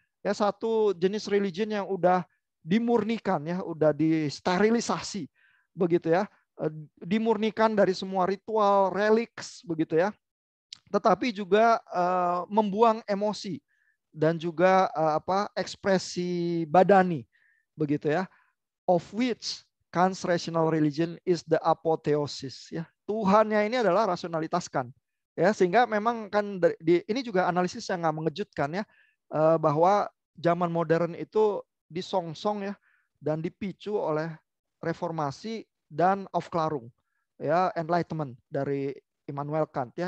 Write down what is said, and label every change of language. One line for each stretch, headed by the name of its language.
Indonesian: Ya, satu jenis religion yang udah dimurnikan ya, udah disterilisasi begitu ya. Dimurnikan dari semua ritual, relics begitu ya. Tetapi juga membuang emosi dan juga ekspresi badani begitu ya.
English: Of which Kant's rational religion is the apotheosis ya.
Indonesian: Tuhannya ini adalah rasionalitas Kant. Ya, sehingga memang kan ini juga analisis yang nggak mengejutkan ya, bahwa zaman modern itu disongsong ya dan dipicu oleh reformasi dan Aufklärung ya, enlightenment dari Immanuel Kant ya.